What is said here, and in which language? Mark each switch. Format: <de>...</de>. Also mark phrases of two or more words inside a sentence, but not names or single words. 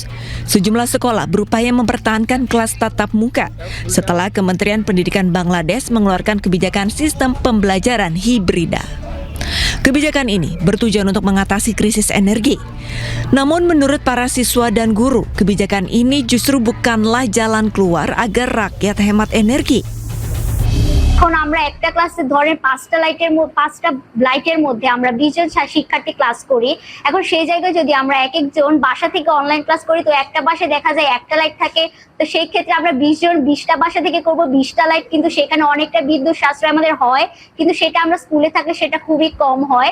<id>Sejumlah sekolah berupaya mempertahankan kelas tatap muka setelah Kementerian Pendidikan Bangladesh mengeluarkan kebijakan sistem pembelajaran hibrida. Kebijakan ini bertujuan untuk mengatasi krisis energi. Namun menurut para siswa dan guru, kebijakan ini justru bukanlah jalan keluar agar rakyat hemat energi.</id> <bn>এখন আমরা একটা ক্লাসে ধরেন 5টা লাইটের মধ্যে আমরা 20 জন শিক্ষার্থী ক্লাস করি। এখন সেই জায়গায় যদি আমরা এক একজন বাসা থেকে অনলাইন ক্লাস করি তো একটা বাসায় দেখা যায় একটা লাইট থাকে, তো সেই ক্ষেত্রে আমরা 20 জন 20টা বাসা থেকে করব 20টা লাইট, কিন্তু সেখানে অনেকটা বিদ্যুৎ সাশ্রয় আমাদের হয়, কিন্তু সেটা আমরা স্কুলে থাকলে সেটা খুবই কম হয়।</bn>